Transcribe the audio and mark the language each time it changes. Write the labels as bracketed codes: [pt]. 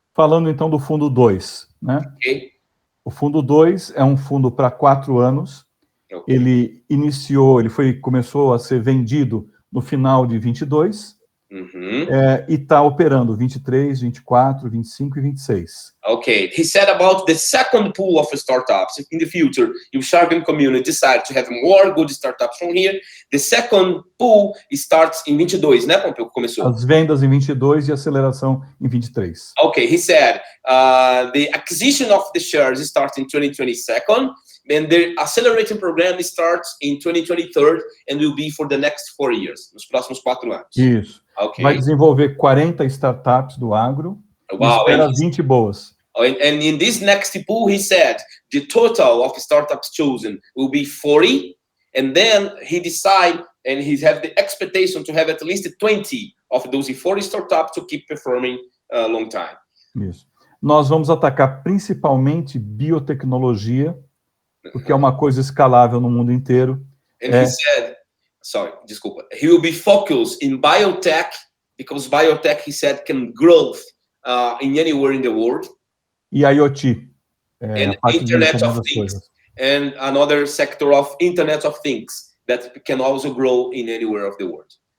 [pt] Falando então do fundo 2, né? [en] Okay. [pt] O fundo 2 é um fundo para 4 anos. [en] Okay. [pt] Ele começou a ser vendido no final de 22 e está operando 23, 24, 25 e 26. [en] Okay, he said about the second pool of startups. In the future, uShark and community decide to have more good startups from here. The second pool starts [pt] em 22, né, Pompeu, que começou? As vendas em 22 e aceleração em 23. [en] Okay, he said the acquisition of the shares starts in 2022, and the accelerating program starts in 2023 and will be for the next 4 years, [pt] nos próximos 4 anos. Isso. [en] Okay. [pt] Vai desenvolver 40 startups do agro. [en] Wow, [pt] e espera 20 boas. [en] And in this next pool, he said the total of startups chosen will be 40, and then he decide and he have the expectation to have at least 20 of those 40 startups to keep performing a long time. [pt] Isso. Nós vamos atacar principalmente biotecnologia, porque é uma coisa escalável no mundo inteiro. [en] And he said, [pt] desculpa, [en] he will be focused in biotech, because biotech, he said, can grow in anywhere in the world. [pt] E IoT. [en] And Internet of Things. And another sector of Internet of Things that can also grow in anywhere of the world.